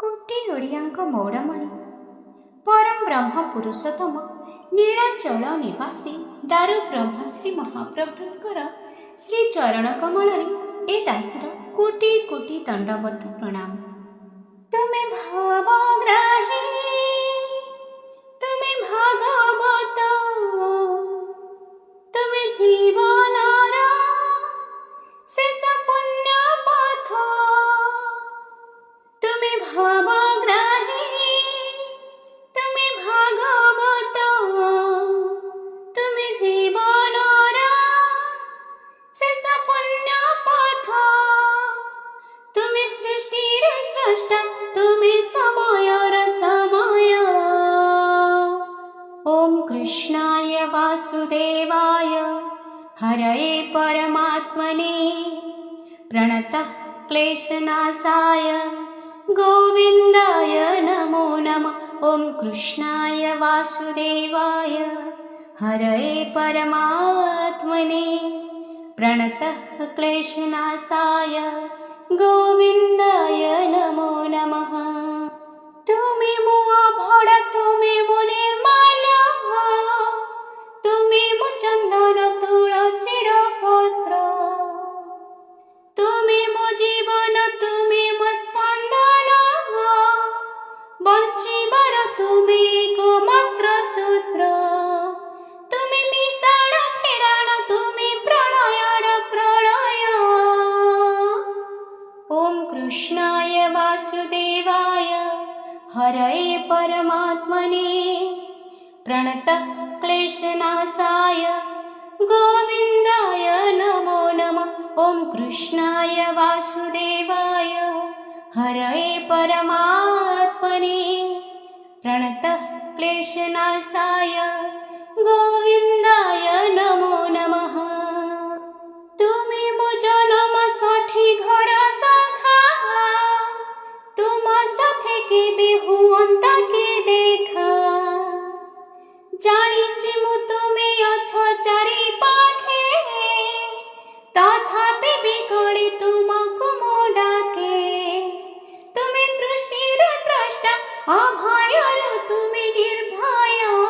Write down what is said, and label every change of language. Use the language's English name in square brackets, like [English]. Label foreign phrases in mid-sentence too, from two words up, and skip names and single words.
[Odia] କୋଟି ଓଡ଼ିଆଙ୍କ ମଉଡ଼ମଣି ପରମ ବ୍ରହ୍ମ ପୁରୁଷୋତ୍ତମ ନୀଳାଚଳ ନିବାସୀ ଦାରୁ ବ୍ରହ୍ମ ଶ୍ରୀ ମହାପ୍ରଭୁଙ୍କର ଶ୍ରୀ ଚରଣ କମଳ ଏ ଦାସର କୋଟି କୋଟି ଦଣ୍ଡବତ ପ୍ରଣାମ। ତୁମେ ଭାବଗ୍ରାହୀ ତୁମେ ଭାଗବତ ତୁମେ ଜୀବନର ଶେଷ ପୁଣ୍ୟ ପଥ ତୁମେ ଭାବଗ୍ରାହୀ ତୁମେ ଭାଗବତ ତୁମେ ଜୀବନର ଶେଷ ପୁଣ୍ୟ ପଥ ତୁମେ ସୃଷ୍ଟିର ସ୍ରଷ୍ଟା ତୁମେ ସମୟର ସମୟ। [Sanskrit] ओम कृष्णाय वासुदेवाय हरये परमात्मने प्रणतः क्लेशनाशाय गोविन्दाय नमो नमः। ओम कृष्णाय वासुदेवाय हरये परमात्मने प्रणतः क्लेशनाशाय गोविन्दाय नमो नमः। [Odia] ତୁମେ ମୋ ଅଭଡ଼ ତୁମେ ମୋ ନିର୍ମଳ ତୁମେ ମୋ ଚନ୍ଦନ ତୁଳସୀର ପତ୍ର ତୁମେ ମୋ ଜୀବନ ତୁମେ ମୋ ସ୍ପନ୍ଦନ ବଞ୍ଚିବାର ତୁମେ ଏକମାତ୍ର ସୂତ୍ର ତୁମେ ମିଶାଣ ଫେରାଣ ତୁମେ ପ୍ରଳୟର ପ୍ରଳୟ। [Sanskrit] ओम कृष्णाय वासुदेवाय हरये परमात्मने प्रणतः क्लेशनाशाय गोविन्दाय नमो नमः। ओम कृष्णाय वासुदेवाय हरये परमात्मने प्रणतः क्लेशनाशाय गोविन्दाय नमो नमः। [Odia] ତୁମେ ମୋ ଜନ୍ମ ସାଠୀ ଘର ଶାଖା ତୁମ ସାଥେ କେବେ ହୁଅନ୍ତା କେ ଦେଖା ଜାଣିଛି ମୁଁ ତୁମେ ଅଛ ଚାରି ପାଖେ ତଥାପି ବିଗଡ଼େ ତୁମକୋ ମୋ ଡାକେ ତୁମେ ଦୃଷ୍ଟିର ଦ୍ରଷ୍ଟା ଅଭୟର ତୁମେ ନିର୍ଭୟ।